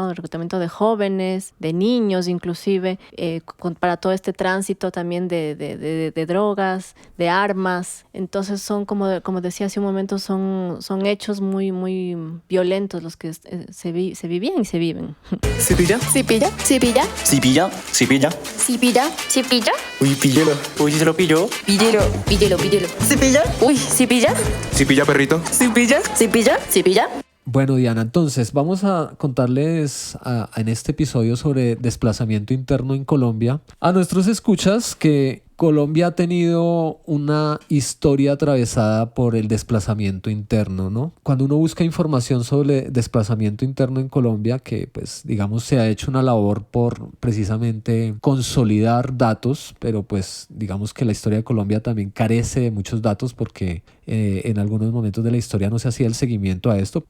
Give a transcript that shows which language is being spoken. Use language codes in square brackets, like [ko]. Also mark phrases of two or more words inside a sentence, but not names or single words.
[es] El reclutamiento de jóvenes, de niños inclusive, para todo este tránsito también de drogas, de armas. Entonces son, como decía hace un momento, son hechos muy, muy violentos los que se vivían y se viven. ¿Cipilla? ¿Cipilla? ¿Cipilla? ¿Cipilla? ¿Cipilla? ¿Cipilla? ¿Cipilla? Uy, píllelo. Uy, se lo pilló. Píllelo. ¿Cipilla? Uy, ¿cipilla? ¿Cipilla, perrito? ¿Cipilla? ¿Cipilla? ¿Cipilla? Bueno, Diana, entonces vamos a contarles en este episodio sobre desplazamiento interno en Colombia a nuestros escuchas que Colombia ha tenido una historia atravesada por el desplazamiento interno, ¿no? Cuando uno busca información sobre desplazamiento interno en Colombia, que pues digamos se ha hecho una labor por precisamente consolidar datos, pero pues digamos que la historia de Colombia también carece de muchos datos porque en algunos momentos de la historia no se hacía el seguimiento a esto.